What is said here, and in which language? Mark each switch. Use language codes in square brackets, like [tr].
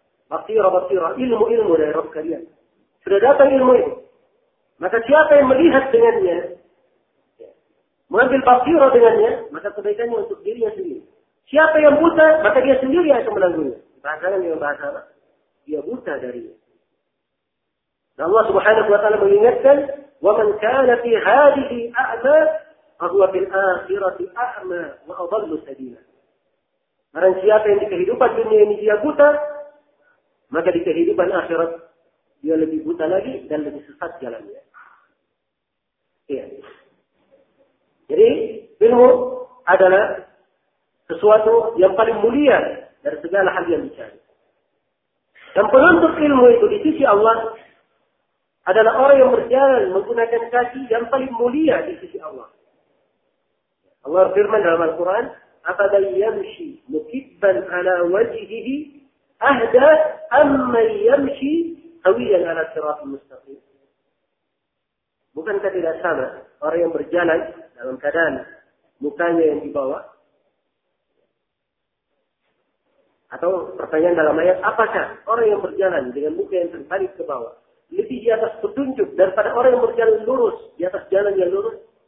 [id] Basira, ilmu dari Rabb kalian. Sudah datang ilmu itu. Maka siapa yang melihat dengannya, mengambil basira dengannya, maka kebaikannya untuk dirinya sendiri. Siapa yang buta, maka dia sendiri yang akan menanggungnya. Bahasakan dengan bahasa apa? Dia buta darinya. Dan Allah subhanahu wa ta'ala mengingatkan, [ar] وَمَنْ كَانَ فِي هَذِهِ أَعْمَى فَهُوَ فِي الْآخِرَةِ أَعْمَى وَأَضَلُّ سَبِيلًا. [id] Barang siapa yang di kehidupan dunia ini dia buta, maka di kehidupan akhirat, dia lebih buta lagi dan lebih sesat jalannya. Iya. Jadi ilmu adalah sesuatu yang paling mulia dari segala hal yang dicari. Dan penuntut ilmu itu di sisi Allah adalah orang yang berjalan menggunakan kaki yang paling mulia di sisi Allah. Allah firman dalam Al-Quran, [ar] أَفَذَا يَمْشِي مُكِبًا عَلَى وَجِهِهِ أَهْدَى أَمَّنْ يَمْشِي قَوِيًا عَلَى صِرَاطٍ مُسْتَقِيمٍ. [id] Bukankah tidak sama orang yang berjalan dalam keadaan mukanya yang dibawa? Atau pertanyaan dalam ayat, apakah orang yang berjalan dengan muka yang tertarik ke bawah lebih di atas petunjuk daripada orang yang berjalan lurus di atas jalan yang lurus?